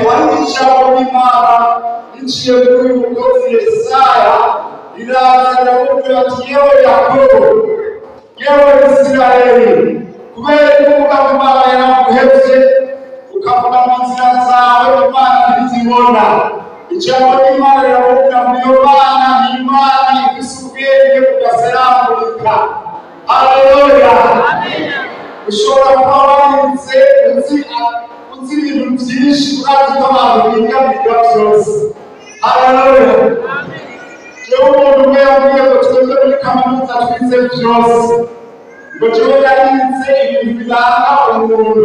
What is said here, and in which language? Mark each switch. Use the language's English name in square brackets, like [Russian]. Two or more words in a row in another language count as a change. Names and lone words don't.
[Rundi] Ariko ijambo ry'Imana riciye muri uyu mukozi Yesaya riraza riramubwira ati yewe Yakobo, yewe Isirayeli, Isirayeli kubera kuvuga ngo Imana yaraguhebye ukavuga mu nzira zawe Imana ntizibona. Ijambo ry'Imana riravuga ngo iyo Mana ni Imana ifise ubwenge budaserangurika. Haleluya. Ushobora kuba warinze uzi ibintu byinshi urazi ko abantu biga byose. Haleluya. Jewe umuntu umwe yambwiye ngo twebwe muri kaminuza twize byose, ngo jewe yarinze ibintu biranga umuntu.